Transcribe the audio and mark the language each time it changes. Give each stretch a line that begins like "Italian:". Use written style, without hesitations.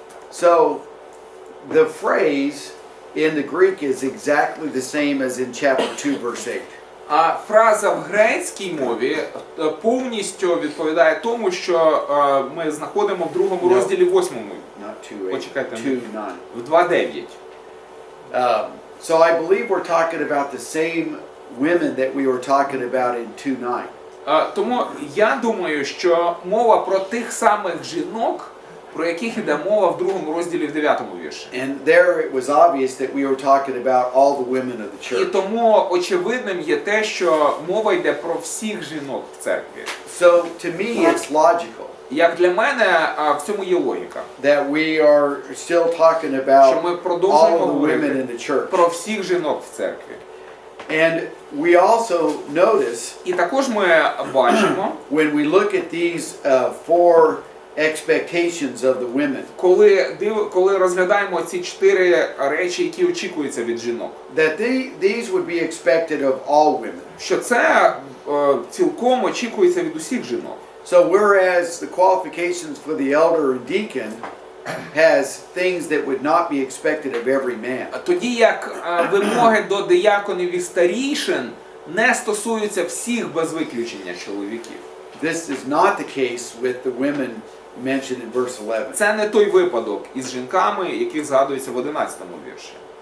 English: So the phrase in the Greek is exactly the same as in chapter 2, verse 8.
Ukrainian: А фраза в грецькій мові повністю відповідає тому, що ми знаходимо в другому розділі 8.
English: Not 2:8.
Ukrainian: Почекайте.
English: 2:9.
Ukrainian: В 2.9.
English: So I believe we're talking about the same women that we were talking about in 2:9.
Ukrainian: Тому я думаю, що мова про тих самих жінок, про яких йде мова в другому розділі в 9 вірші.
English: And there it was obvious that we were talking about all the women of the
Ukrainian: І
English: church.
Ukrainian: тому очевидним є те, що мова йде про всіх жінок в церкві.
English: So to me it's logical
Ukrainian: Як для мене, в цьому є логіка.
English: that we are still talking
Ukrainian: Що
English: about
Ukrainian: ми
English: all
Ukrainian: продовжуємо
English: of the women
Ukrainian: говорити
English: in the church.
Ukrainian: про всіх жінок в церкві.
English: And we also notice
Ukrainian: І також ми бачимо,
English: when we look at these four expectations of the women,
Ukrainian: коли розглядаємо ці 4 речі, які очікуються від жінок,
English: that these would be expected of all women.
Ukrainian: що це цілком очікується від усіх жінок.
English: So whereas the qualifications for the elder and deacon has things that would not be expected of every man.
Ukrainian: Тоді як вимоги до дияконів і старійшин не стосуються всіх без виключення чоловіків.
English: This is not the case with the women mentioned in verse 11.
Ukrainian: Це не той випадок із жінками, яких згадується в 11 вірші.